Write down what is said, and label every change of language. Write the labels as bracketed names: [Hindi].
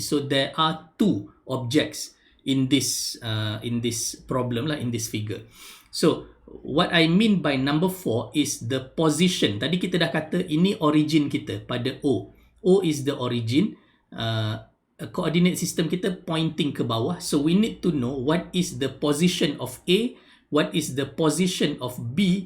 [English] So there are 2 objects in this problem lah, in this figure. So what I mean by number 4 is the position. [Malay] Tadi kita dah kata ini origin kita pada O. [English] O is the origin. Coordinate system kita pointing [Malay] ke bawah. [English] So we need to know what is the position of A, what is the position of B.